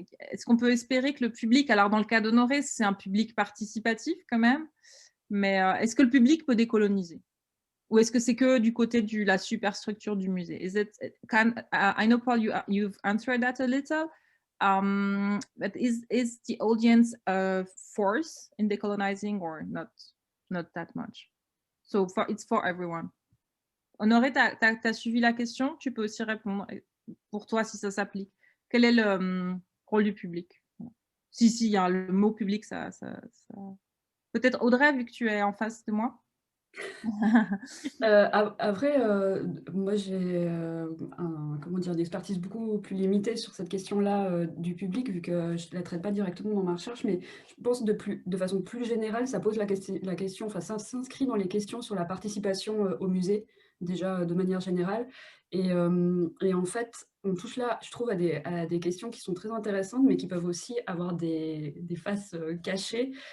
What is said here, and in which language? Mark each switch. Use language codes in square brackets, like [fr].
[fr] Est-ce qu'on peut espérer que le public, alors dans le cas d'Honoré, c'est un public participatif quand même, mais est-ce que le public peut décoloniser? Ou est-ce que c'est que du côté de la superstructure du musée? [en] I know, Paul, you've answered that a little. But is the audience a force in decolonizing or not that much? So it's for everyone. [fr] Honoré, tu as suivi la question? Tu peux aussi répondre pour toi si ça s'applique. Quel est le rôle du public? Si, il y a le mot public, ça... Peut-être Audrey, vu que tu es en face de moi. Après, moi j'ai une expertise beaucoup plus limitée sur cette question-là du public, vu que je ne la traite pas directement dans ma recherche, mais je pense de façon plus générale, ça pose la question, enfin ça s'inscrit dans les questions sur la participation au musée, déjà de manière générale, et en fait, on touche là, je trouve, à des questions qui sont très intéressantes, mais qui peuvent aussi avoir des faces cachées.